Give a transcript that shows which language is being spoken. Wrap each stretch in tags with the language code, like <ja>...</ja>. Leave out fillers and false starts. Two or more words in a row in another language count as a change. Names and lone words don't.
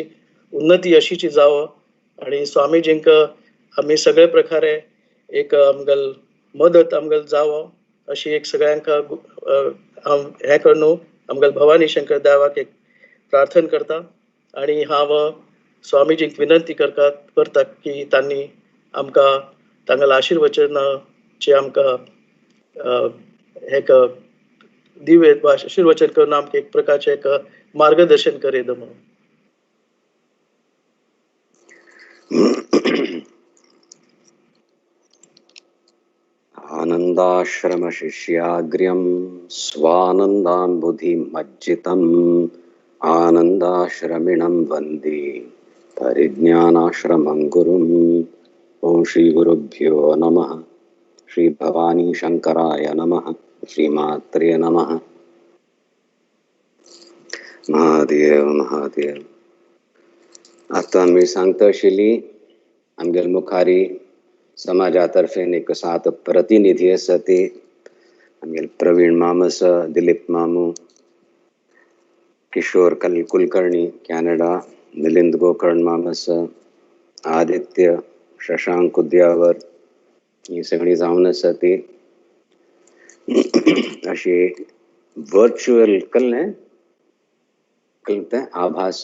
<kok>उन्नती अशीच जावो आणि स्वामीजींक आमी सगळे प्रकारे एक आमगेल मदत आमगेल जावो अशी एक सगळ्यांक हांव हे करून आमगेल भवानी शंकर देवाक एक प्रार्थना करता आणि हांव स्वामीजींक विनंती करता की तांणी आमकां तांगेले आशीर्वचनाचे आमकां एक दिव्य आशीर्वचन करून आमकां एक प्रकारचे एक मार्गदर्शन करेद म्हणून.</kok> <sa>आनंदाश्रम शिष्याग्र्यं स्वानंदान्बुधि मज्जितम् आनंदाश्रमिणं वन्दे परिज्ञानाश्रमं गुरुम्. ओम श्री गुरुभ्यो नमः. श्री भवानी शंकराय नमः. श्रीमात्रे नमः. महादेव महादेव.</sa> <kok>आता मी सांगता आशिल्ली आमगेल मुखारी समाजातर्फे एक 7 प्रतिनिधी आसा ती आमगेल प्रवीण माम आसा, दिलीप मामू, किशोर कुलकर्णी कॅनडा, मिलिंद गोकर्ण माम आसा, आदित्य शशांक उद्यावर ही सगळी जावन आसा ती अशी वर्च्युअल कळते आभास.</kok>